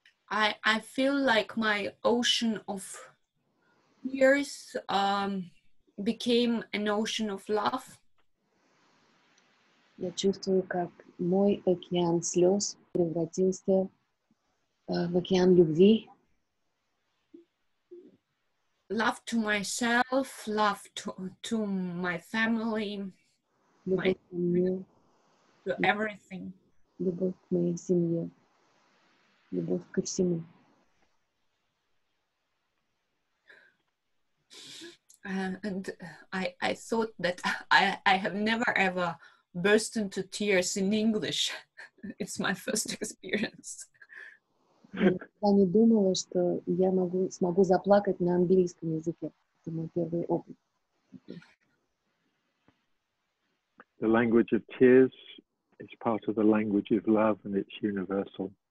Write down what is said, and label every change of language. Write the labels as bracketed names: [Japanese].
[English] I feel like my ocean of tears became an ocean of love. [Russian] Я чувствую, как мой океан слез превратился в океан любви. [English] Love to myself, love to my family, [Russian] Любовь ко мне, [English] to everything. [Russian] любовь к моей семье, любовь ко всему. [English] And I thought that I have never ever burst into tears in English. It's my first experience. [Russian] Я не думала, что я смогу заплакать на английском языке. Это мой первый опыт. [English] The language of tears is part of the language of love, and it's universal.